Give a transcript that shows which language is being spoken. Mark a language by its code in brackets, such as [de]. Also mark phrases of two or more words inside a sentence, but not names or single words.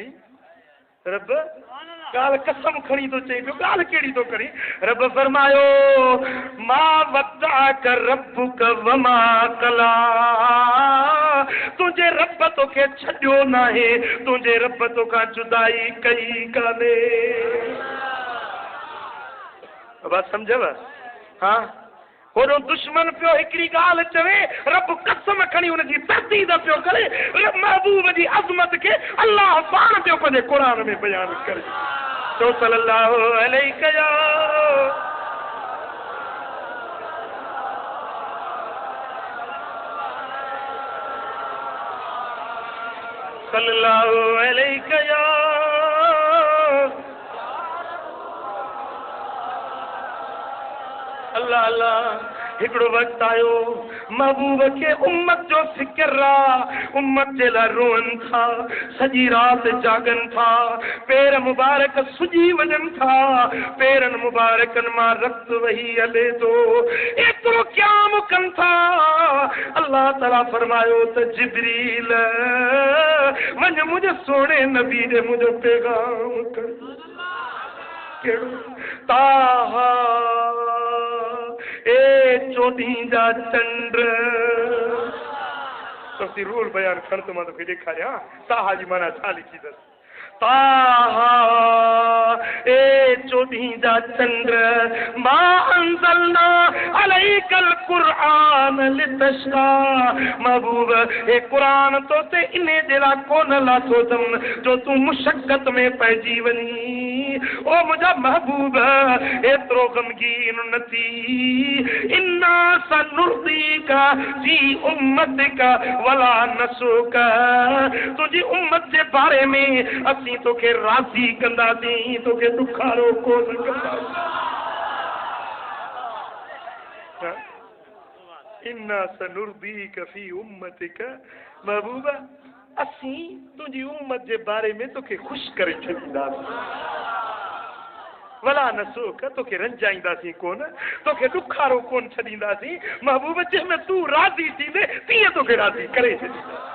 [sd] रब ॻाल्हि कसम खणी थो चई पियो, ॻाल्हि कहिड़ी थो खणी? रब फरमायो [ar] ما ودعك ربك وما قلى. [sd] तुंहिंजे रब तोखे छॾियो नाहे, तुंहिंजे रब तोखां जुदाई कई कान्हे। बात समझव? हाँ होॾो दुश्मन पियो हिकिड़ी ॻाल्हि चवे, रब कसम खणी हुनजी तहदीद पियो करे। महबूब जी अज़मत खे अल्लाह पाण पियो पंहिंजे क़ुरान में बयानु करे। [ar] तो صلى الله عليه يا صلى الله عليه يا الله الله. [sd] हिकिड़ो वक्त आयो महबूब के उम्मत जो फिक्र रहा, उम्मत जे लाइ रोअनि था, सॼी राति जागनि था, पेर मुबारक सुजी वञनि था, पेरनि मुबारकनि मां रक्त वही हले थो, एतिरो क़याम कनि था। अल्लाह ताला फरमायो त जिब्रील वञ मुंहिंजे सोणे नबी ॾे मुंहिंजो पैगाम कर। कहिड़ो? ताहा ए चोॾहीं जा चंड। तो रूल बयान खण तो मां तोखे ॾेखारियां ताहा जी माना छा लिखी अथसि। [ar] ताहा [sd] ए चोॾहीं जा चंड [ar] ما أنزلنا عليك القرآن لتشقى. [sd] महबूब ए क़ुरान तो ते इने जे लाइ कोन लाथो अथमि जो तूं मुशक्क़त में पइजी वञी। ओ मुंहिंजा महबूब एतिरो गमगीन न थी। [ar] إنا سنرضيك في أمتك ولا نسوءك. [sd] तुंहिंजी उम्मत जे बारे में असीं तोखे राज़ी कंदासीं, तोखे ॾुखारो कोन कंदासीं। [ar] إنا سنرضيك في أمتك. [sd] महबूबा असीं तुंहिंजी उम्मत जे बारे में तोखे ख़ुशि करे छॾींदासीं। [ar] ولا نسوءك [sd] तोखे रंजाईंदासीं कोन, तोखे ॾुखारो कोन छॾींदासीं। महबूब जंहिंमें तूं राज़ी थींदे तीअं तोखे राज़ी करे छॾींदासीं।